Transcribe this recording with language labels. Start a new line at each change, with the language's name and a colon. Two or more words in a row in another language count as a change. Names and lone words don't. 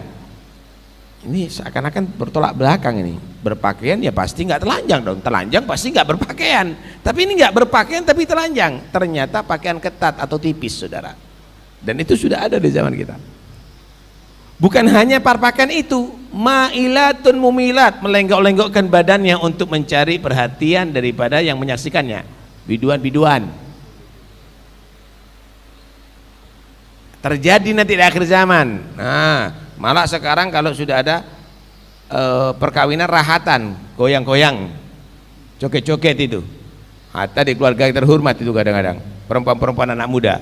Indonesian: Ini seakan-akan bertolak belakang ini. Berpakaian ya pasti nggak telanjang dong, telanjang pasti nggak berpakaian. Tapi ini nggak berpakaian tapi telanjang. Ternyata pakaian ketat atau tipis, saudara. Dan itu sudah ada di zaman kita. Bukan hanya pakaian itu,
Arabic: مائلة مميلات,
Indonesian: melenggok-lenggokkan badannya untuk mencari perhatian daripada yang menyaksikannya. Biduan-biduan. Terjadi nanti di akhir zaman. Nah, malah sekarang kalau sudah ada perkawinan rahatan, goyang-goyang, joget-joget itu, hatta di keluarga yang terhormat itu kadang-kadang perempuan-perempuan anak muda.